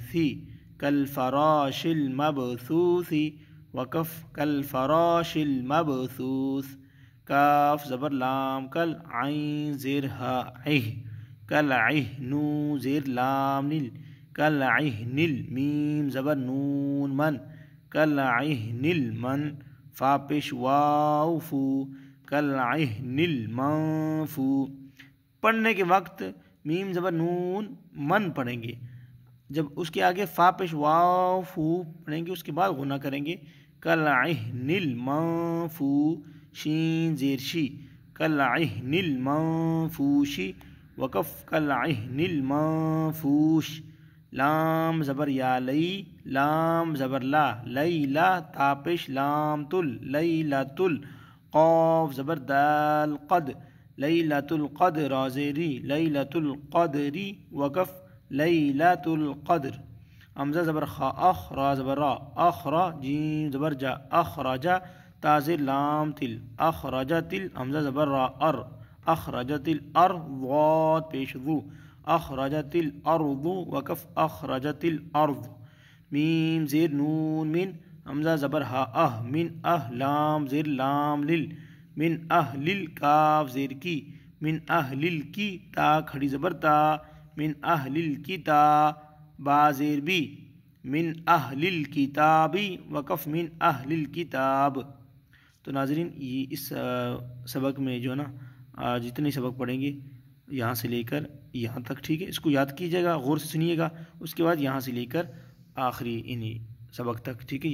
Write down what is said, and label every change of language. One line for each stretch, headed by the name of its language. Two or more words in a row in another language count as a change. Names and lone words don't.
Urdu: ثی،
Arabic: کل فراش المبثوث
Urdu: وقف
Arabic: کل فراش المبثوث،
Urdu: کاف زبر لام کل، عین زیر ہا عہ، کل عہ، نو زیر لام نل، کل عہن ال، میم زبر نون من، کل عہن المن، فا پیش واو فو، کل عہن المنفو۔ پڑھنے کے وقت میم زبر نون من پڑھیں گے، جب اس کے آگے فا پیش واو فو پڑھیں گے اس کے بعد غنہ کریں گے، کل عہن المنفو، شین زیر شی، کل عہن المنفوشی وقف
Arabic: کل عہن المنفوش،
Urdu: لام زبر یا لئی، لام زبر لا، لیلا تا پیش لام تل، لیلۃ ال، قاف زبر دال قد، لیلۃ القدر را زیری، لیلۃ القدری وقف لیلۃ القدر، حمزہ زبر خا اخ، را زبر را، اخرا، جیم زبر جا، اخرجا تا زیر لام تل، اخرجت ال، حمزہ زبر را ار،
Arabic: اخرجت الارض،
Urdu: ضاد پیش ذو،
Arabic: اخرجت الارض
Urdu: وقف
Arabic: اخرجت الارض،
Urdu: میم زیر نون من، حمزہ زبر ہا اہ، من اہ، لام زیر لام لل، من اہل الکاف زیر کی، من اہل الکی تا کھڑی زبر تا،
Arabic: من اہل الکتاب،
Urdu: با زیر بی، من اہل الکتابی وقف من اہل الکتاب۔ تو ناظرین، یہ اس سبق میں جو ہے نا جتنے سبق پڑھیں گے یہاں سے لے کر یہاں تک، ٹھیک ہے؟ اس کو یاد کیجیے گا، غور سے سنیے گا، اس کے بعد یہاں سے لے کر آخری انہی سبق تک، ٹھیک ہے؟